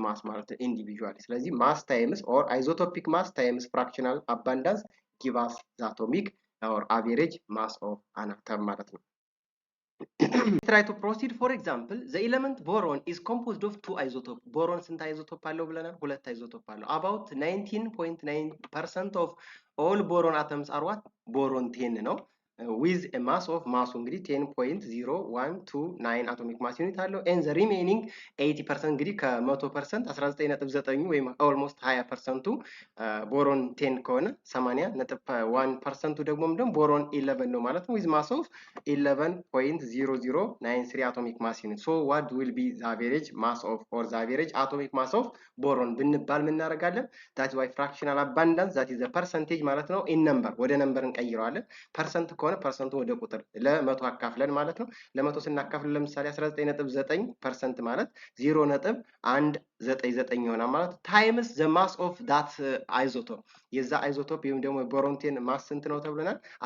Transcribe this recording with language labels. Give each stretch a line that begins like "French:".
English: ማለት individually ስለዚህ mass times or isotopic mass times fractional abundance give us the atomic or average mass of an atom ማለት ነው try to proceed for example the element boron is composed of two isotopes boron
Amharic: ስንት አይዞቶፕ አለው ብለናል ሁለት አይዞቶፕ አለው
English: about 19.9% of all boron atoms are what boron 10 ነው with a mass of
Amharic: ማሱ እንግዲህ 10.0129 አቶሚክ ማስ ዩኒት አለው
English: and the remaining 80%
Amharic: እንግዲህ ከ100% 19.9 ወይም almost 20%ቱ ቦሮን 10 ከሆነ 80.1%ቱ ደግሞ ምንድነው ቦሮን 11 ነው ማለት ነው
English: with mass of 11.0093 atomic mass unit. So what will be the average mass of or the average atomic mass of boron
Amharic: ብንባል ምን እናደርጋለን?
English: that is why fractional abundance that is the percentage
Amharic: ማለት ነው in number ወደ ነምበር እንቀይረዋለን። ፐርሰንት ከሆነ ፐርሰንቱ ወደ ቁጥር ለ100 አካፍለን ማለት ነው። ለ100 ስናካፍል ለምሳሌ 19.9% ማለት 0.199 ይሆናል ማለት ታይምስ
English: the mass of that isotope
Amharic: የዛ አይዞቶፕ ወይም ደግሞ ቦሮን 10 ማስ ስንት ነው ተብለናል?